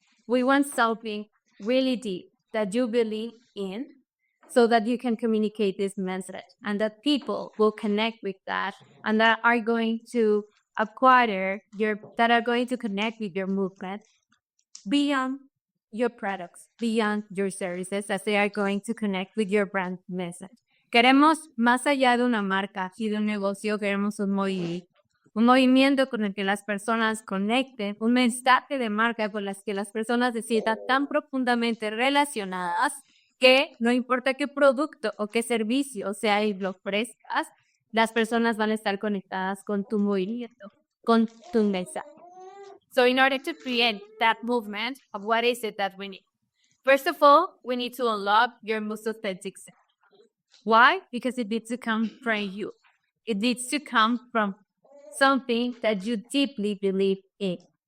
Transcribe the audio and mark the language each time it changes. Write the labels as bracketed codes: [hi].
[en] We want something really deep that you believe in so that you can communicate this message and that people will connect with that and that are going to that are going to connect with your movement beyond your products, beyond your services, as they are going to connect with your brand message. [es] Queremos, más allá de una marca y de un negocio, queremos un movimiento con el que las personas conecten, un mensaje de marca con las que las personas se sientan tan profundamente relacionadas que no importa qué producto o qué servicio sea y lo ofrezcas, las personas van a estar conectadas con tu movimiento, con tu mensaje. [en] So in order to create that movement of what is it that we need? First of all, we need to unlock your most authentic self. Why? Because it needs to come from you. It needs to come from something that you deeply believe in.